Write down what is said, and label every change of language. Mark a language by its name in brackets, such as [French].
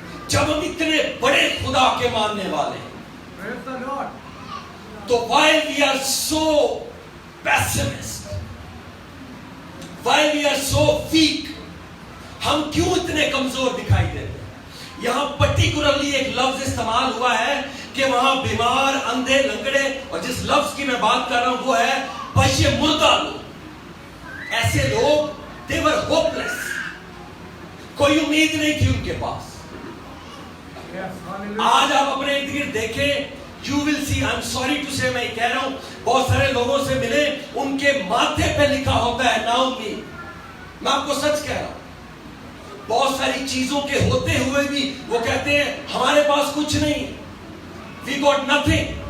[Urdu] جب ہم اتنے بڑے خدا کے ماننے والے ہیں تو [English] while we are so pessimist, while we are so weak, [Urdu] ہم کیوں اتنے کمزور دکھائی دیتے ہیں؟ یہاں پرٹیکولرلی ایک لفظ استعمال ہوا ہے کہ وہاں بیمار، اندھے، لنگڑے، اور جس لفظ کی میں بات کر رہا ہوں وہ ہے پش مردہ لوگ. ایسے لوگ [English] they were hopeless. [Urdu] کوئی امید نہیں تھی ان کے پاس. آج آپ اپنے ارد گرد دیکھیں، [English] you will see, I'm sorry to say، [Urdu] میں کہہ رہا ہوں، بہت سارے لوگوں سے ملے، ان کے ماتھے پہ لکھا ہوتا ہے نا امید. میں آپ کو سچ کہہ رہا ہوں، بہت ساری چیزوں کے ہوتے ہوئے بھی وہ کہتے ہیں ہمارے پاس کچھ نہیں، [English] we got nothing.